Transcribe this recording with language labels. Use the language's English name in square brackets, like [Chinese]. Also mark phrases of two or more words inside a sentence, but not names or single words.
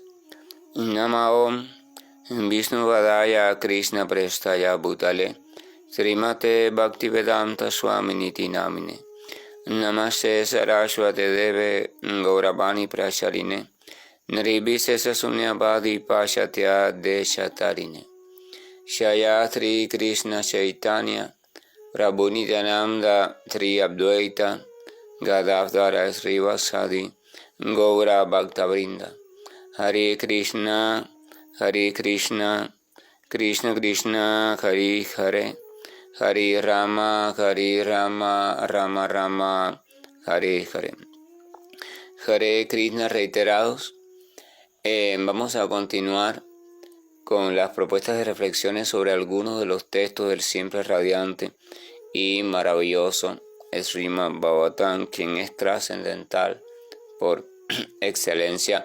[Sanskrit] Nama Om Vishnu Vadaya Krishna Prestaya Bhutale Srimate Bhaktivedanta Swaminiti Namine Namaste Saraswate Deve Gauravani Prasharine Nirvise Sunyabadi Pashatya Deshatarine Shayatri Krishna Chaitanya Prabhu Nityananda Tri Abdvaita Gadadhara Srivasadi Gaura Bhaktavrinda. Hare Krishna, Krishna Krishna, Hare Hare, Hare Rama, Rama Rama, Hare Hare. Hare Krishna [Spanish] reiterados. Vamos a continuar con las propuestas de reflexiones sobre algunos de los textos del siempre radiante y maravilloso Srimad Bhagavatam, quien es trascendental por excelencia.